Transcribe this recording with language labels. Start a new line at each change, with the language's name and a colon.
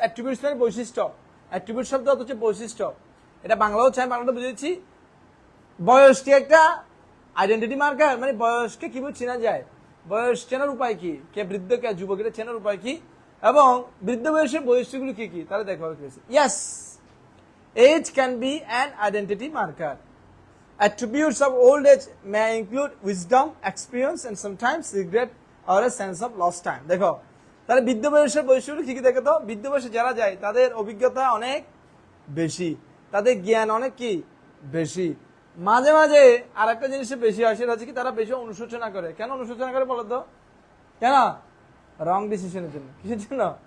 Bangla: Attributes মানে বৈশিষ্ট্য। Attribute শব্দ হচ্ছে বৈশিষ্ট্য। এটা বাংলাও চাই, বাংলাটা বুঝেছি। বয়সটি একটা আইডেন্টিটি মার্কার, মানে বয়সকে কিভাবে চেনা যায়, বয়স চেনার উপায় কি, কে বৃদ্ধ কে যুবক, এটা চেনার উপায় কি, এবং বৃদ্ধ বয়সের বৈশিষ্ট্যগুলো কি কি, তাহলে দেখা হয়েছে।
English: Yes, age can be an identity marker. Attributes of old age may include wisdom, experience, and sometimes regret or a sense of lost time.
Bangla: দেখো, তাহলে বৃদ্ধ বয়সের বৈশিষ্ট্য কি কি দেখো তো? বৃদ্ধ বয়সে যারা যায় তাদের অভিজ্ঞতা অনেক বেশি, তাদের জ্ঞান অনেক কি বেশি। মাঝে মাঝে আর একটা জিনিসে বেশি হয়, সেটা হচ্ছে কি তারা বেশি অনুশোচনা করে। কেন অনুশোচনা করে বলো তো? কেন? রং ডিসিশনের জন্য। কিসের জন্য?